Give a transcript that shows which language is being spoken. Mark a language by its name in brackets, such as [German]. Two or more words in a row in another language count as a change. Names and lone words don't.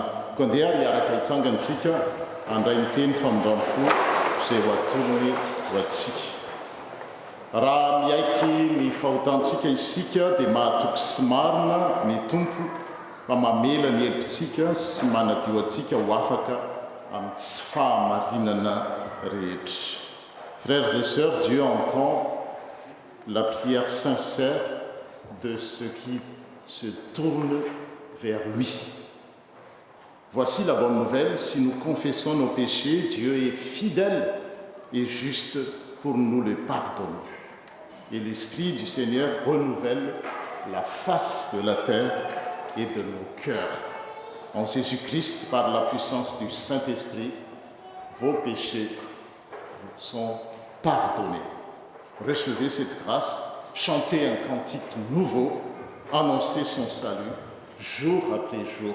[Malagasy] Koa andeha ary araka hitsangantsika andray ny teny famindrampo zay ho atolony ho atsika raha miaiky ny fahotantsika isika dia mahatoky sy marina ny tompo fa mamela ny helipitsika sy manadio atsika ho afaka amin'ny tsy fahamarinana rehetra. [French] Frères et sœurs, Dieu entend la prière sincère de ceux qui se tournent vers lui. Voici la bonne nouvelle, si nous confessons nos péchés, Dieu est fidèle et juste pour nous les pardonner. Et l'Esprit du Seigneur renouvelle la face de la terre et de nos cœurs. En Jésus-Christ, par la puissance du Saint-Esprit, vos péchés vous sont pardonnés. Recevez cette grâce, chantez un cantique nouveau, annoncez son salut, jour après jour.